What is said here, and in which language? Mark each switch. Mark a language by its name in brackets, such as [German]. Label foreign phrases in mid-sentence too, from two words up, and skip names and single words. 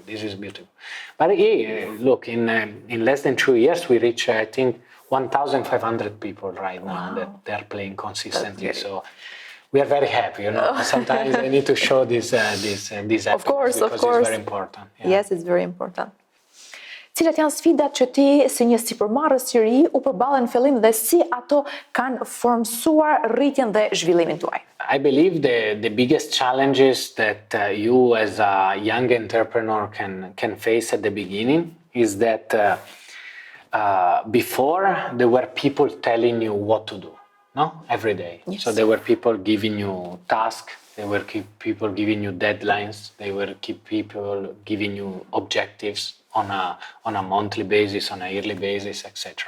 [English] But look, in less than 2 years, we reach, I think, 1,500 people right now that they're playing consistently. So we are very happy, Sometimes I need to show this because it's very important. Yeah. Yes, it's very important. [Albanian] Cilat janë sfidat që ti si një sipermarres i ri u përballen në fillim dhe si ato kanë formsuar rritjen dhe zhvillimin tuaj? [English] I believe the biggest challenges that you as a young entrepreneur can face at the beginning is that before there were people telling you what to do, every day. Yes. So there were people giving you tasks, there were people giving you deadlines, there were people giving you objectives on a monthly basis, on a yearly basis, etc.